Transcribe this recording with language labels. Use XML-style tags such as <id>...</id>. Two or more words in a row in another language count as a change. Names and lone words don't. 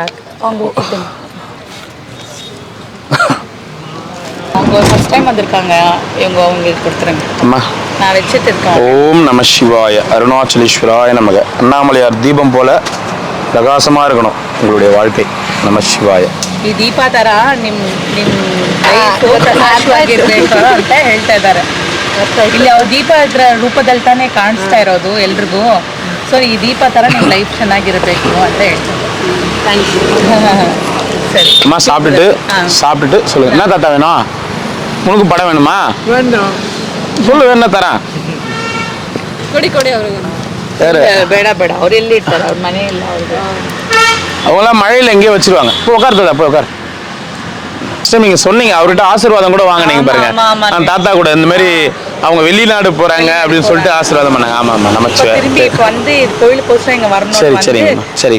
<ta>அவங்க</ta> <en>first time</en> <ta>வந்திருக்காங்க. அவங்களுக்கு கொடுத்துருங்க. அம்மா, நான் வச்சுட்டு இருக்கேன்.</ta> <sa>ॐ नमः शिवाय। अरुणाचलेश्वराय नमः.</sa> <ta>அண்ணாமலையார் தீபம் போல பிரகாசமா இருக்கணும் உங்களுடைய வாழ்க்கை.</ta> <sa>नम शिवाय.</sa> <kn>ಈ ದೀಪ ತರ ನಿಮ್ಮ ಆಶ್ವಾಗಿರ್ಬೇಕು ಅಂತ ಹೇಳ್ತಾ ಇದ್ದಾರೆ. ಇಲ್ಲಿ ಅವ್ರ ದೀಪ ಇದ್ರ ರೂಪದಲ್ಲಿ ತಾನೇ ಕಾಣಿಸ್ತಾ ಇರೋದು ಎಲ್ರಿಗೂ. ಸೊ ಈ ದೀಪ ತರ ನಿಮ್ಮ ಲೈಫ್ ಚೆನ್ನಾಗಿರಬೇಕು ಅಂತ ಹೇಳ್ತಾರೆ.</kn> <ta>சரி அம்மா சாப்பிட்டுட்டு சொல்லுங்க. என்ன தாத்தா வேணும்? உனக்கு படம் வேணுமா? வேணும். சொல்லு, என்ன தரேன்.</ta> <kn>ಕೊಡಿ ಅವ್ರಿಗೆ. ಬೇಡ ಅವ್ರು ಎಲ್ಲಿ ಇರ್ತಾರೆ? ಅವ್ರ ಮನೆ ಇಲ್ಲ ಅವ್ರಿಗೆ.</kn> <ta>அவங்களாம் மழையில் எங்கேயோ வச்சிருவாங்க. இப்போ உட்காருதா? அப்போ உட்கார். நீங்க சொன்னீங்க அவர்கிட்ட ஆசீர்வாதம் கூட வாங்கினீங்க பாருங்க. நான் தாத்தா கூட இந்த மாதிரி அவங்க வெளிநாடு போறாங்க அப்படின்னு சொல்லிட்டு ஆசீர்வாதம் பண்ணாங்க. ஆமா ஆமா நமச்சிவாய. திரும்பி இப்போ வந்து கோயிலுக்கு போய் இங்க வரணும். சரி சரிங்க சரிங்க</ta>